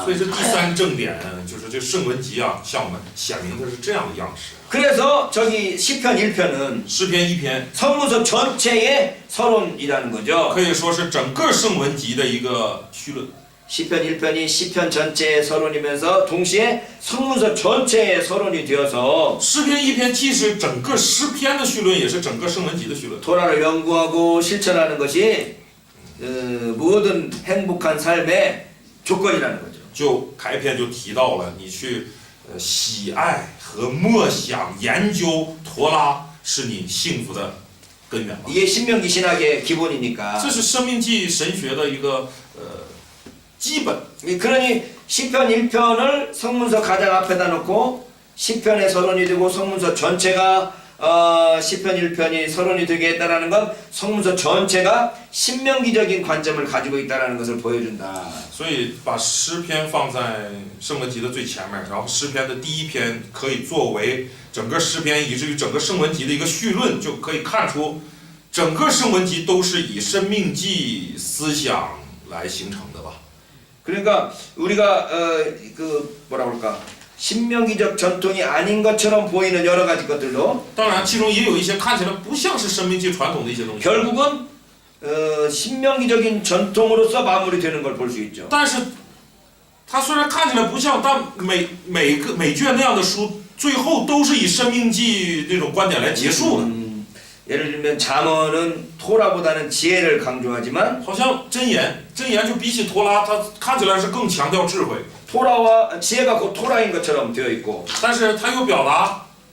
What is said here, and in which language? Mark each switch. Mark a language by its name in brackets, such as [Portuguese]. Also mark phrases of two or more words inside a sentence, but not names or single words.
[Chinese] 所以这第三正点就是这圣文集啊，向我们显明的是这样的样式。 [Korean] 그래서 저기 시편 1편은 [Chinese] 诗篇1篇 [Korean] 성문서 전체의 서론이라는 거죠. [Chinese] 可以说是整个圣文集的一个绪论。 [Korean] 시편 1편이 시편 전체의 서론이면서 동시에 성문서 전체의 서론이 되어서 [Chinese] 诗篇1篇既是整个诗篇的绪论，也是整个圣文集的绪论。 [Korean] 토라를 연구하고 실천하는 것이 모든 행복한 삶의 조건이라는 거죠. [Chinese] 就开篇就提到了你去喜爱和默想研究陀拉是你幸福的根源吧。 [Korean] 이게 신명기 신학의 기본이니까. [Chinese] 这是生命记神学的一个基本。 [Korean] 그러니 시편 1편을 성문서 가장 앞에다 놓고 시편의 서론이 되고 성문서 전체가 시편 1편이 서론이 되게 했다라는 건 성문서 전체가 신명기적인 관점을 가지고 있다라는 것을 보여준다. [Chinese] 所以把诗篇放在圣文集的最前面，然后诗篇的第1篇可以作为整个诗篇以至于整个圣文集的一个绪论，就可以看出整个圣文集都是以生命记思想来形成的吧。 [Korean] 그러니까 우리가 뭐라 그럴까 신명기적 전통이 아닌 것처럼 보이는 여러 가지 것들도 [Chinese] 当然，其中也有一些看起来不像是生命记传统的一些东西。 [Korean] 결국은 신명기적인 전통으로서 마무리되는 걸 볼 수 있죠. [Chinese] 但是，它虽然看起来不像，但每卷那样的书，最后都是以生命记这种观点来结束的。 [Korean] 예를 들면 잠언은 토라보다는 지혜를 강조하지만 [Chinese] 好像箴言就比起陀拉，它看起来是更强调智慧， [Korean] 토라와 지혜가 곧 토라인 것처럼 되어 있고 [Chinese] 但是它又表达